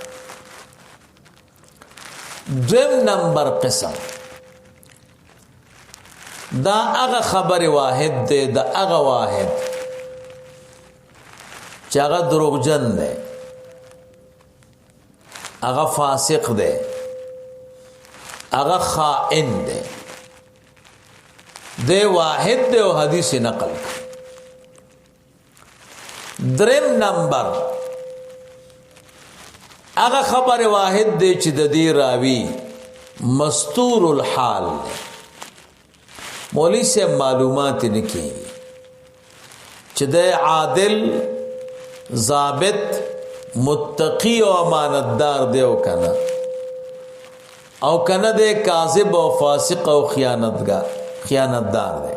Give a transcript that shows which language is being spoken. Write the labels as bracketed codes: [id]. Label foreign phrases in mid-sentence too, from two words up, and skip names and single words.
[ps] دویم نمبر قسم دا هغه خبر واحد ده، دا هغه واحد چې هغه دروغجن ده هغه فاسق دی، هغه خائن دی، دی واحد دی او حدیث نقل. دریم نمبر هغه خبر واحد دی چې د دې راوی مستور الحال دی، مولوی سے معلومات نکی چې د عادل ضابط متقی او امانتدار دی او کنه دی کاذب او فاسق او خیانتدار دی.